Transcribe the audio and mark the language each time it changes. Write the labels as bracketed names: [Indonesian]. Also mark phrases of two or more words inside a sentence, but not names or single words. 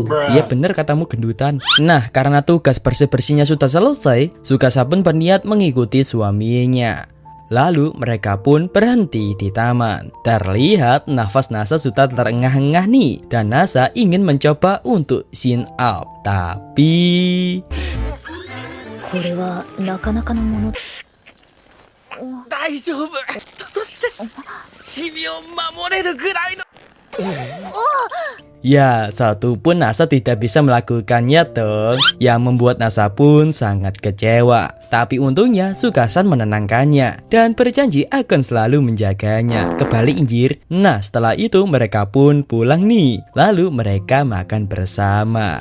[Indonesian] Iya bener katamu gendutan. Nah, karena tugas bersih-bersihnya sudah selesai, Sukasa pun berniat mengikuti suaminya. Lalu mereka pun berhenti di taman. Terlihat nafas Nasa sudah terengah-engah nih, dan Nasa ingin mencoba untuk [English] chin up. [Indonesian] Tapi [Japanese] これはなかなかのもの。大丈夫。だとして君を守れるぐらいの。 [Indonesian] ya, satu pun Nasa tidak bisa melakukannya dong, yang membuat Nasa pun sangat kecewa. Tapi untungnya Sukasan menenangkannya dan berjanji akan selalu menjaganya. Kebalik injir. Nah, setelah itu mereka pun pulang nih. Lalu mereka makan bersama.